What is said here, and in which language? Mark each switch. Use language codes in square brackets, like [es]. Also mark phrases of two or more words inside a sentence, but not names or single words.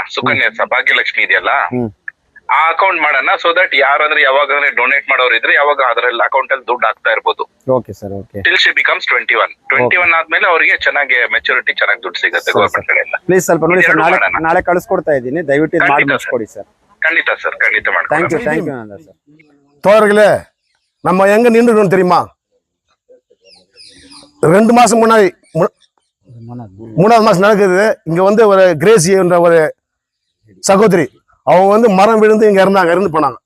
[kn] ಸುಕನ್ಯಾ ಭಾಗ್ಯಲಕ್ಷ್ಮಿ ಇದೆಯಲ್ಲ, ಆ ಅಕೌಂಟ್ ಮಾಡೋಣ. [en] so that [kn] ಯಾರಾದ್ರೆ ಯಾವಾಗ ಡೊನೇಟ್ ಮಾಡೋರು ಇದ್ರೆ ಯಾವಾಗ ಅದ್ರಲ್ಲಿ ಅಕೌಂಟ್ ಅಲ್ಲಿ ದುಡ್ಡು ಹಾಕ್ತಾ ಇರ್ಬೋದು. [en] Okay sir. Okay. till she becomes 21 [kn] ಆದ್ಮೇಲೆ ಅವರಿಗೆ ಚೆನ್ನಾಗಿ ಮೆಚುರಿಟಿ ಚೆನ್ನಾಗಿ ದುಡ್ಡು ಸಿಗುತ್ತೆ ಗವರ್ಮೆಂಟ್ ಕಡೆಯಿಂದ. ಪ್ಲೀಸ್ ಸ್ವಲ್ಪ ನೋಡಿ ಸರ್, ನಾಳೆ ಕಳಿಸ್ಕೊಡ್ತಾ ಇದ್ದೀನಿ. ದಯವಿಟ್ಟು ಮಾಡಿ ಮಾಡಿಸ್ಕೊಡಿ ಸರ್. [ta] கண்டிப்பா சார், கண்டிப்பா மேடம். [en] Thank you நந்தா sir. [ta] தோழர்களே, நம்ம எங்க நின்றுட்டோம் தெரியுமா? 2 மாசம் முன்னாடி 3வது மாசம் நடக்குது. இங்க ஒரு கிரேசி என்ற ஒரு சகோதரி, அவங்க மரம் விழுந்து இங்க இறந்து போனாங்க.